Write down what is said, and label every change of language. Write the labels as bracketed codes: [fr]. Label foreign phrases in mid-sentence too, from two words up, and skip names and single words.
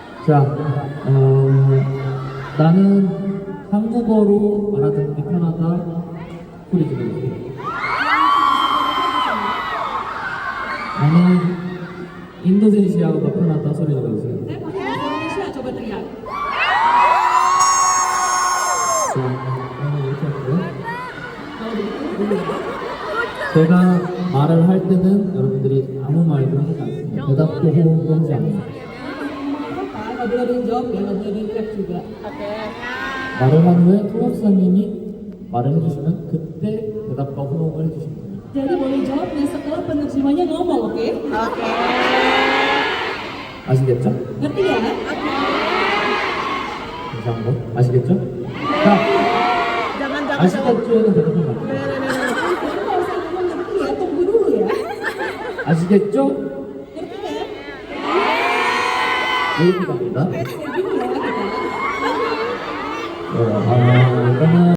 [ko] 자, 나는 한국어로 알아듣는 게 편하다. 소리 질러주세요. 나는 인도네시아어가 편하다. 소리 질러주세요. [id] Saya pakai bahasa Indonesia, coba teriak. [ko] 자, 그러면 이렇게 할게요. [id] Kalau begitu, [ko] 제가 말을 할 때는 여러분들이 아무 말도 하지 않습니다. 대답도 호응도 하지 않습니다. [id] nggak boleh ada yang jawab ya, nggak boleh ada yang teriak juga. [ko] 말을 한 후에 통역사님이 말을 해주시면 그때 대답과 호응을 해주시면 됩니다. [id] Jadi boleh jawabnya setelah penerjemahnya ngomong, oke? [ko] 아시겠죠? [id] Ngerti ya? [ko] 이상한 거? 아시겠죠? 자, 아시겠죠는 대답하면 안 돼요. [id] Jadi kalau saya ngomong ngerti ya, tunggu dulu ya. [ko] 아시겠죠? [id] Ngerti ya? [ko] 이렇게 갑니다. [id] Kayak gini ya kita. [ko] 일단은